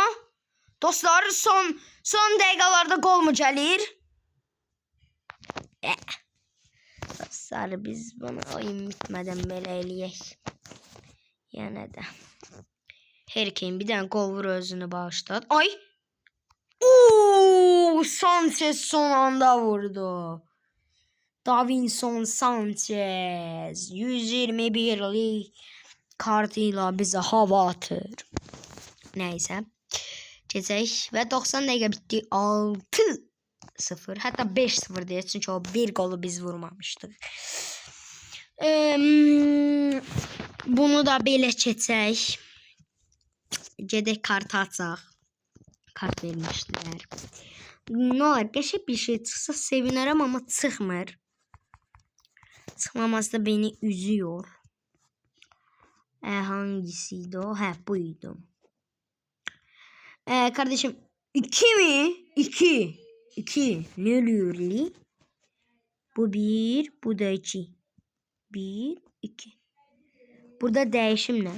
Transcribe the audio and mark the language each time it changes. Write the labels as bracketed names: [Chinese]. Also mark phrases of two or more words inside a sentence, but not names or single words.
[Azerbaijani] Dostlar, son dəqiqələrdə gol mu gəlir? Dostlar, biz bunu oyun bitmədən belə eləyək. Yəni də. Harry Kane bir dənə gol vur, özünü bağışladı. Ay! Sanchez son anda vurdu. [Turkish] Davinson Sanchez 121'lik kartıyla bize hava atır. [Azerbaijani] Neyse. Geçək və 90 dəqiqə bitdi. 6-0, hətta 5-0 deyə, çünki o bir golu biz vurmamışdıq. Bunu da belə keçək. Gedək kartı açaq. Kart vermişdilər. [Turkish] Ne olur, [Azerbaijani] qəşəng bir şey çıxsa sevinərəm, amma çıxmır. [Turkish] Çıxmaması da beni üzüyor. Hangisiydi o? Buydu. Kardeşim 2 mi? 2. Ne oluyor li? Bu 1, bu da 2. 1, 2. Burada değişim ne?